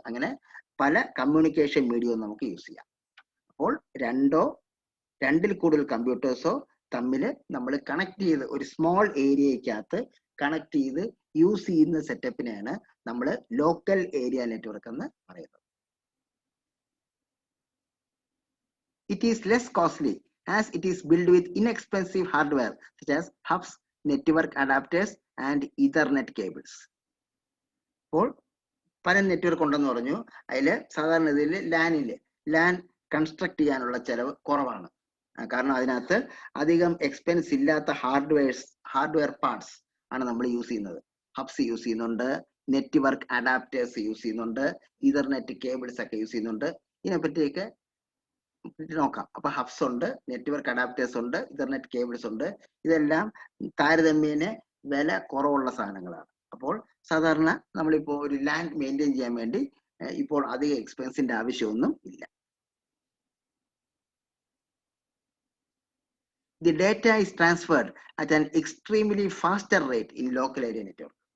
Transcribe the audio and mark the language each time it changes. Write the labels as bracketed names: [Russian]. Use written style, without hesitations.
[Malayalam] അങ്ങനെ പല കമ്മ്യൂണിക്കേഷൻ മീഡിയവും നമുക്ക് യൂസ് ചെയ്യാം. അപ്പോൾ രണ്ടിൽ കൂടുതൽ കമ്പ്യൂട്ടേഴ്സോ തമ്മിൽ നമ്മൾ കണക്ട് ചെയ്ത് ഒരു സ്മോൾ ഏരിയക്കകത്ത് കണക്ട് ചെയ്ത് യൂസ് ചെയ്യുന്ന സെറ്റപ്പിനെയാണ് നമ്മൾ ലോക്കൽ ഏരിയ നെറ്റ്വർക്ക് എന്ന് പറയുന്നത്. [English] It is less costly as it is built with inexpensive hardware such as hubs, network adapters and Ethernet cables. [Malayalam] അപ്പോൾ പല നെറ്റ്വർക്ക് ഉണ്ടെന്ന് പറഞ്ഞു. അതിൽ സാധാരണ ഇതിൽ ലാൻ കൺസ്ട്രക്ട് ചെയ്യാനുള്ള ചെലവ് കുറവാണ്. കാരണം അതിനകത്ത് അധികം എക്സ്പെൻസ് ഇല്ലാത്ത ഹാർഡ്വെയർ പാർട്സ് ആണ് നമ്മൾ യൂസ് ചെയ്യുന്നത്. ഹബ്സ് യൂസ് ചെയ്യുന്നുണ്ട്, നെറ്റ്വർക്ക് അഡാപ്റ്റേഴ്സ് യൂസ് ചെയ്യുന്നുണ്ട്, ഈതർനെറ്റ് കേബിൾസ് ഒക്കെ യൂസ് ചെയ്യുന്നുണ്ട്. ഇതിനെപ്പറ്റിയൊക്കെ നോക്കാം. അപ്പൊ ഹബ്സ് ഉണ്ട്, നെറ്റ്വർക്ക് അഡാപ്റ്റേഴ്സ് ഉണ്ട്, ഇന്റർനെറ്റ് കേബിൾസ് ഉണ്ട്. ഇതെല്ലാം താരതമ്യേന വില കുറവുള്ള സാധനങ്ങളാണ്. അപ്പോൾ സാധാരണ നമ്മളിപ്പോൾ ഒരു ലാൻ മെയിൻറ്റെയിൻ ചെയ്യാൻ വേണ്ടി ഇപ്പോൾ അധിക എക്സ്പെൻസിന്റെ ആവശ്യമൊന്നും ഇല്ല. [English] The data is transferred at an extremely faster rate in local area network.